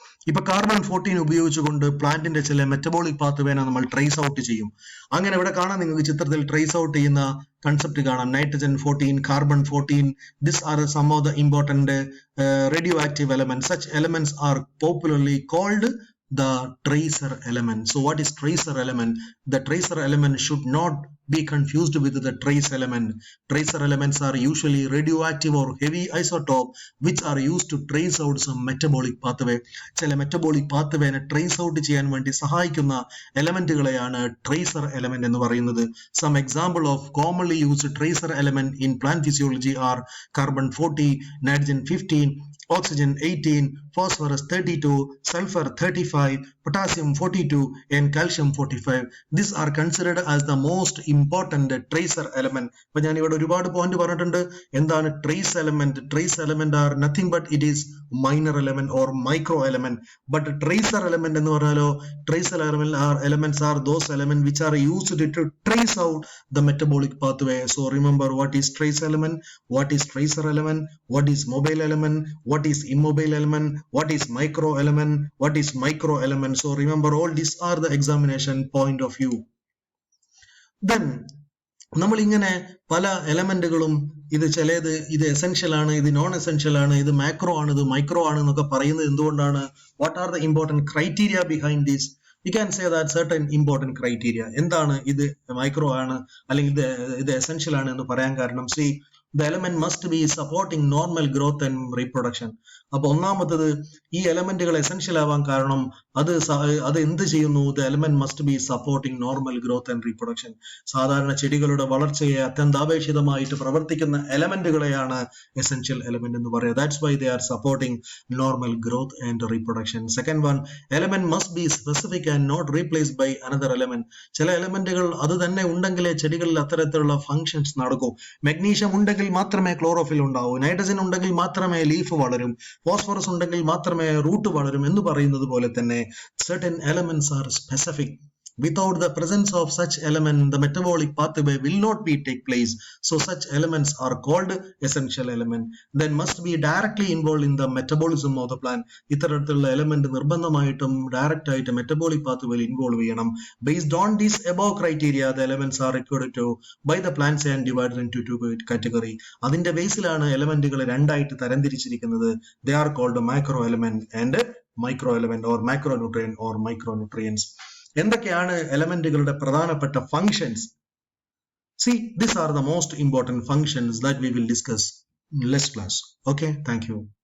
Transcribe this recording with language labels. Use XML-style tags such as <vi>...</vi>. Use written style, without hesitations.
<ml>ഇപ്പൊ കാർബൺ 14 ഉപയോഗിച്ചുകൊണ്ട് പ്ലാന്റിന്റെ ചില മെറ്റബോളിക് പാത്വേനെ നമ്മൾ ട്രേസ് ഔട്ട് ചെയ്യും. അങ്ങനെ ഇവിടെ കാണാം, നിങ്ങൾക്ക് ചിത്രത്തിൽ ട്രേസ് ഔട്ട് ചെയ്യുന്ന കൺസെപ്റ്റ് കാണാം.</ml> <en>Nitrogen 14, carbon 14, this are some of the important radioactive elements. Such elements are popularly called the tracer element. So what is tracer element? The tracer element should not be confused with the trace element. Tracer elements are usually radioactive or heavy isotope which are used to trace out some metabolic pathway.</en> <ml>ചില metabolic പാത്വേനെ trace out ചെയ്യാൻ വേണ്ടി സഹായിക്കുന്ന എലമെന്റുകളെയാണ് tracer element എന്ന് പറയുന്നത്.</ml> <en>Some example of commonly used tracer element in plant physiology are carbon 40, nitrogen 15, oxygen 18, phosphorus 32, sulfur 35, potassium 42, and calcium 45. These are considered as the most important tracer element.</en> <ml>അപ്പൊ ഞാൻ ഇവിടെ ഒരുപാട് point പറഞ്ഞിട്ടുണ്ട്. എന്താണ് trace element?</ml> <en>Trace element are nothing but it is minor element or micro element.</en> <ml>But tracer element എന്ന് പറഞ്ഞാലോ,</ml> <en>Tracer elements are those elements which are used to trace out the metabolic pathway. So remember, what is trace element, what is tracer element, what is mobile element, what is immobile element, what is micro element, what is micro element. So remember, all these are the examination point of view.</en> <ml>Then നമ്മൾ ഇങ്ങനെ പല എലമെന്റുകളും ഇത് ചിലത് ഇത് essential ആണ്, ഇത് non essential ആണ്, ഇത് മാക്രോ ആണ്, ഇത് മൈക്രോ ആണ് എന്നൊക്കെ പറയുന്നത് എന്തുകൊണ്ടാണ്?</ml> <en>What are the important criteria behind this? You can say that certain important criteria.</en> <ml>എന്താണ് ഇത് മൈക്രോ ആണ് അല്ലെങ്കിൽ ഇത് എസെൻഷ്യൽ ആണ് എന്ന് പറയാൻ കാരണം,</ml> <en>see, the element must be supporting normal growth and reproduction.</en> <ml>അപ്പൊ ഒന്നാമത്തത്, ഈ എലമെന്റുകൾ എസെൻഷ്യൽ ആവാൻ കാരണം അത് എന്ത് ചെയ്യുന്നു?</ml> <en>The element must be supporting normal growth and reproduction.</en> <ml>സാധാരണ ചെടികളുടെ വളർച്ചയെ അത്യന്താപേക്ഷിതമായിട്ട് പ്രവർത്തിക്കുന്ന എലമെന്റുകളെയാണ് എസെൻഷ്യൽ എലമെന്റ് എന്ന് പറയുക.</ml> <en>That's why they are supporting normal growth and reproduction. Second one, element must be specific and not replaced by another element.</en> <ml>ചില എലമെന്റുകൾ അത് തന്നെ ഉണ്ടെങ്കിലേ ചെടികളിൽ അത്തരത്തിലുള്ള ഫങ്ഷൻസ് നടക്കൂ. മെഗ്നീഷ്യം ഉണ്ടെങ്കിൽ മാത്രമേ ക്ലോറോഫിൽ ഉണ്ടാവൂ, നൈട്രജൻ ഉണ്ടെങ്കിൽ മാത്രമേ ലീഫ് വളരും, ഫോസ്ഫറസ് ഉണ്ടെങ്കിൽ മാത്രമേ റൂട്ട് വളരും എന്ന് പറയുന്നത് പോലെ തന്നെ</ml> <en>certain elements are specific. Without the presence of such element, the metabolic pathway will not be take place. So such elements are called essential element. Then must be directly involved in the metabolism of the plant.</en> <ml>ഇത്തരത്തിലുള്ള element നിർബന്ധമായിട്ടും direct ആയിട്ട് metabolic പാത്വേയിൽ involve ചെയ്യണം.</ml> <en>Based on these above criteria, the elements are required to by the plants and divided into two category.</en> <ml>അതിന്റെ ബേസിലാണ് എലമെന്റുകൾ രണ്ടായിട്ട് തരംതിരിച്ചിരിക്കുന്നത്.</ml> <en>They are called macro element and micro element or macronutrient or micronutrients.</en> <ml>എന്തൊക്കെയാണ് എലമെന്റുകളുടെ പ്രധാനപ്പെട്ട functions?</ml> <en>See, these are the most important functions that we will discuss in this class. Okay, thank you.</en>